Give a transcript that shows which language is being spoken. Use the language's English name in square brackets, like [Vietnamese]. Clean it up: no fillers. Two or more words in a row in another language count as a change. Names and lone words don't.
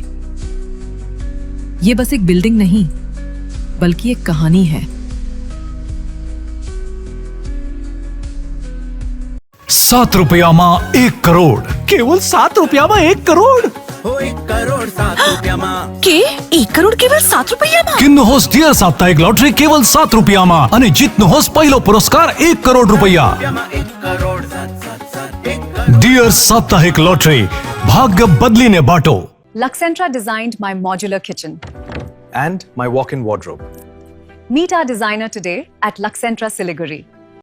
[Hindi] ये बस एक बिल्डिंग नहीं, बल्कि एक कहानी है। [Nepali] 7 रुपयामा 1 करोड़। केवल 7 रुपयामा 1 करोड़। हो 1 करोड़ 7 रुपयामा के 1 करोड़ केवल 7 रुपैयाँमा? किन्नुहोस् डियर साप्ताहिक लटरी केवल 7 रुपयामा अनि जित्नुहोस् पहिलो पुरस्कार 1 करोड़ रुपैयाँ। 1 करोड़ 7 डियर साप्ताहिक लटरी, भाग्य बदलिने बाटो। [English] Luxentra designed my modular kitchen and my walk-in wardrobe. Meet our designer today at Luxentra Siliguri.